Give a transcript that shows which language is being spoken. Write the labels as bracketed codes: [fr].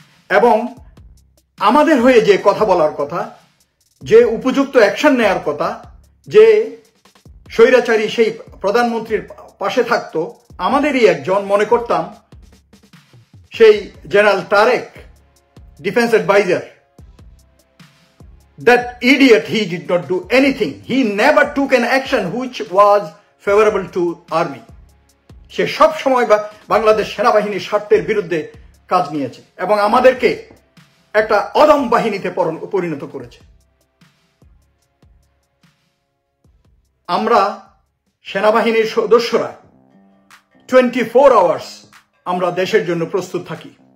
[bn] এবং আমাদের হয়ে যে কথা বলার কথা, যে উপযুক্ত অ্যাকশন নেয়ার কথা, যে স্বৈরাচারী সেই প্রধানমন্ত্রীর পাশে থাকতো, আমাদেরই একজন, মনে করতাম সেই general Tarique, defence adviser. [en] That idiot, he did not do anything. He never took an action which was favorable to army. [bn] সে সব সময় বাংলাদেশ সেনাবাহিনীর স্বার্থের বিরুদ্ধে কাজ নিয়েছে এবং আমাদেরকে একটা অদম বাহিনীতে পরিণত করেছে। আমরা সেনাবাহিনীর সদস্যরা 24 আওয়ার্স আমরা দেশের জন্য প্রস্তুত থাকি।